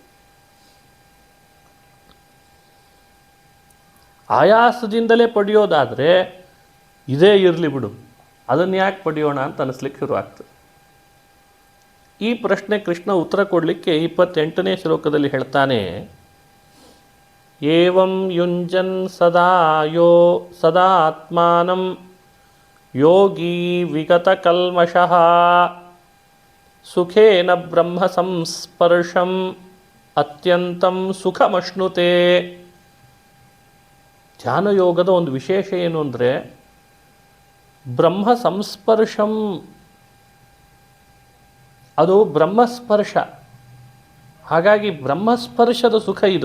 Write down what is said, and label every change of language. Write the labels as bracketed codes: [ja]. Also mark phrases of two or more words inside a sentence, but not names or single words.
[kn] ಆಯಾಸದಿಂದಲೇ ಪಡೆಯೋದಾದರೆ ಇದೇ ಇರಲಿ ಬಿಡು, ಅದನ್ನು ಯಾಕೆ ಪಡೆಯೋಣ ಅಂತ ಅನಿಸ್ಲಿಕ್ಕೆ ಶುರುವಾಗ್ತದೆ. ಈ ಪ್ರಶ್ನೆ ಕೃಷ್ಣ ಉತ್ತರ ಕೊಡಲಿಕ್ಕೆ 28ನೇ ಶ್ಲೋಕದಲ್ಲಿ ಹೇಳ್ತಾನೆ, [sa] ಏವಂ ಯುಂಜನ್ ಸದಾ ಆತ್ಮಾನಂ ಯೋಗಿ ವಿಗತ ಕಲ್ಮಷಃ ಸುಖೇನ ಬ್ರಹ್ಮ ಸಂಸ್ಪರ್ಶಂ ಅತ್ಯಂತಂ ಸುಖಮಶ್ನುತೆ. [kn] ಧ್ಯಾನಯೋಗದ ಒಂದು ವಿಶೇಷ ಏನು ಅಂದರೆ [sa] ಬ್ರಹ್ಮ ಸಂಸ್ಪರ್ಶಂ, [kn] ಅದು ಬ್ರಹ್ಮಸ್ಪರ್ಶ. ಹಾಗಾಗಿ ಬ್ರಹ್ಮಸ್ಪರ್ಶದ ಸುಖ ಇದು.